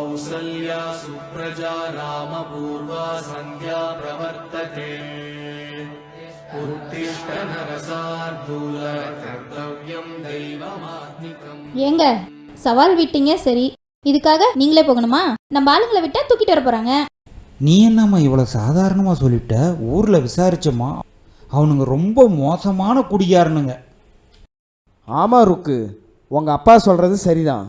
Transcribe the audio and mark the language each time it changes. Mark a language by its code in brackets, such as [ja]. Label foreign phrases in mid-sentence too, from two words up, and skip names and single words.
[sa] कौसल्या सुप्रजा रामपूर्वा सन्ध्या प्रवर्तते उत्तिष्ठ नरसार्दूल कर्तव्यं दैवमात्मिकम्. [ta] ஏங்க சவால் விட்டீங்க சரி, இதுக்காக நீங்களே போகணுமா? நம்ம ஆளுங்களை விட்டா தூக்கிட்டு வர போறாங்க. நீ என்னம்மா இவ்வளோ சாதாரணமாக சொல்லிட்ட? ஊரில் விசாரிச்சோமா, அவனுங்க ரொம்ப மோசமான குடிகாரனுங்க. ஆமாம் ருக்கு, உங்கள் அப்பா சொல்கிறது சரிதான்.